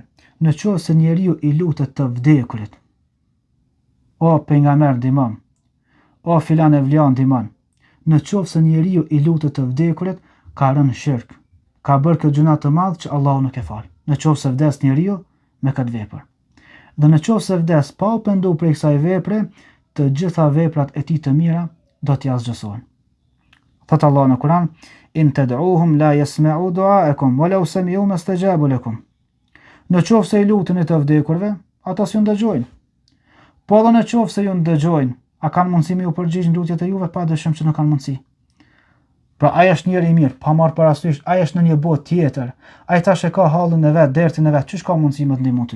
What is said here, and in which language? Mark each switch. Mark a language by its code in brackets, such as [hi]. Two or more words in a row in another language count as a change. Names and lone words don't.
[sq] Nëse njeriu i lutet të vdekurit: "O pejgamber ndihmon", "O filan evlian ndihmon", nëse njeriu i lutet të vdekurit, ka rënë shirk. Ka bërë këtë gjuna të madh që Allahu nuk e fal. Nëse vdes njeriu me këtë vepër. Dhe nëse vdes pa u penduar prej kësaj vepre, të gjitha veprat e tij të mira do t'i asgjësohen. Thot Allah në Kur'an: [ar] "إن تدعوهم لا يسمعوا دعاءكم ولو سمعوا ما استجابوا لكم." [sq] Nëse i luteni të vdekurve, ata s'ju ndëgjojnë. Po edhe nëse ju ndëgjojnë, a kanë mundësi me ju përgjigj në lutjet e juve? Padyshim që nuk kanë mundësi. Pra ai është njeri i mirë, pa marrë parasysh, ai është në një botë tjetër. Ai tash e ka hallin e vet, dertin e vet, çish ka mundësi më të ndihmoj ty?